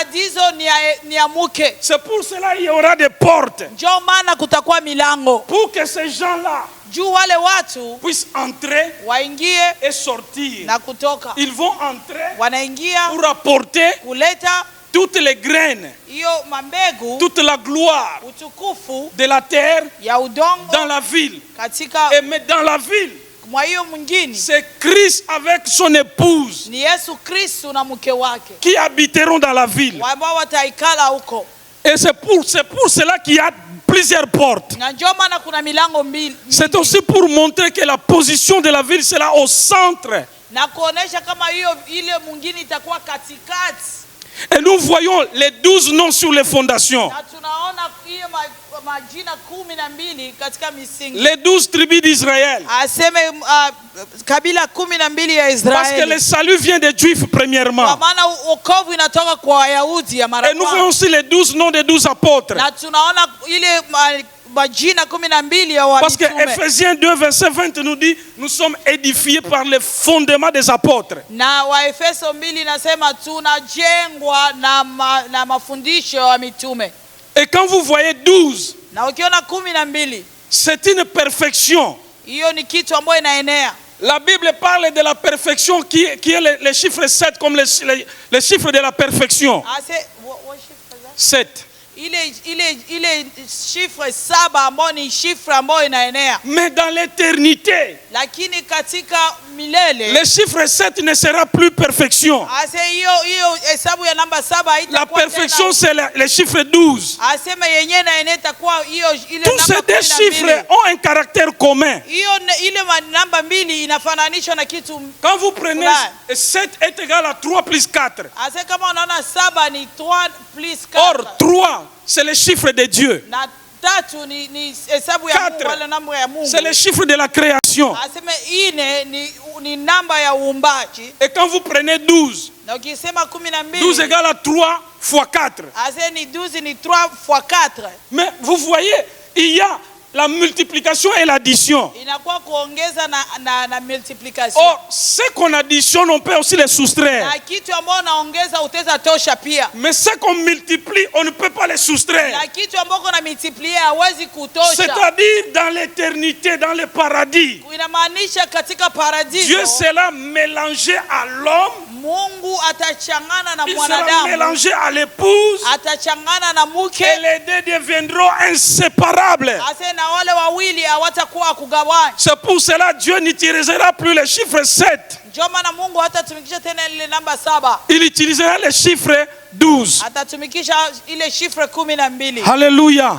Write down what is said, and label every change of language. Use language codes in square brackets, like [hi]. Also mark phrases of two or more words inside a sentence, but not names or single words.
[fr] C'est pour cela qu'il y aura des portes. Pour que ces gens-là puissent entrer et sortir. Ils vont entrer pour apporter toutes les graines, [sw] hiyo mambegu, [fr] toute la gloire [sw] utukufu [fr] de la terre [sw] ya udongo [fr] dans la ville. [sw] katika [fr] Et mais dans la ville, [sw] mwa hiyo mwingine [fr] c'est Christ avec son épouse [sw] ni Yesu Kristo na mke wake [fr] qui habiteront dans la ville. [sw] ambao wataikala huko. [fr] Et c'est pour cela qu'il y a plusieurs portes. [sw] Na ndio maana kuna milango mbili. [fr] C'est aussi pour montrer que la position de la ville sera au centre. [sw] Na kuonesha kama hiyo ile mwingine itakuwa katikati. [fr] Et nous voyons les 12 noms sur les fondations. [sw] Na tunaona hiyo majina 12 katika misingi. [fr] Les 12 tribus d'Israël. [sw] Aseme kabila 12 ya Israeli. [fr] Parce que le salut vient des Juifs premièrement. [sw] Kwa maana wokovu inatoka kwa Wayahudi ya mara [fr] Et nous voyons aussi les 12 noms des 12 apôtres. [sw] Na tunaona ile majina 12 ya wamitume. [fr] Parce que Ephésiens 2 verset 20 nous dit nous sommes édifiés par les fondements des apôtres. [sw] Na Waefeso 2 inasema tunajengwa na mafundisho ya mitume. [fr] Et quand vous voyez 12, [sw] na ukiona 12, [fr] c'est une perfection. [sw] Hiyo ni kitu ambayo inaenea. [fr] La Bible parle de la perfection qui est le chiffre 7 comme le chiffre de la perfection. [en] What chiffre is that? 7. [sw] Ile chiffre 7 ambayo ni chiffre ambayo inaenea. [fr] Mais dans l'éternité, [sw] lakini katika milele, [fr] le chiffre 7 ne sera plus perfection. [sw] Hiyo hesabu ya namba 7 haitakuwa. [fr] La perfection c'est le chiffre 12. [sw] Asema yenyewe na itakuwa hiyo ile namba 12. [fr] Tous ces deux chiffres ont un caractère commun. [sw] Hiyo ile namba 2 inafananishwa na kitu. [fr] Quand vous prenez 7 est égal à 3 plus 4. [sw] Asema kama unaona 7 ni 3 plus 4. [fr] Or 3 c'est le chiffre de Dieu. [sw] Na 3 ni hesabu ya Mungu wala namba ya Mungu. [fr] C'est le chiffre de la création. [sw] Asema 4 ni namba ya uumbaji. [fr] Et quand vous prenez 12, [sw] na ukisema 12, [fr] 12 égale à 3 fois 4. [sw] Asema ni 12 ni 3 fois 4. [fr] Mais vous voyez, il y a la multiplication et l'addition. [sw] Inakuwa kuongeza na multiplication. [fr] Or, ce qu'on additionne, on peut aussi les soustraire. [sw] Na kitu ambacho unaongeza utaweza tosha pia. [fr] Mais ce qu'on multiplie, on ne peut pas les soustraire. [sw] Na kitu ambacho na multiplier hawezi kutosha. [fr] C'est-à-dire dans l'éternité, dans le paradis. [sw] Inamaanisha katika paradiso. [fr] Dieu sera mélangé à l'homme. [sw] Mungu atachangana na mwanadamu. [fr] Il sera mélangé à l'épouse. [sw] Atachangana na mke. [fr] Et les deux deviendront inséparables. C'est pour cela que Dieu n'utilisera plus le chiffre 7. Il utilisera le chiffre 12. Alléluia.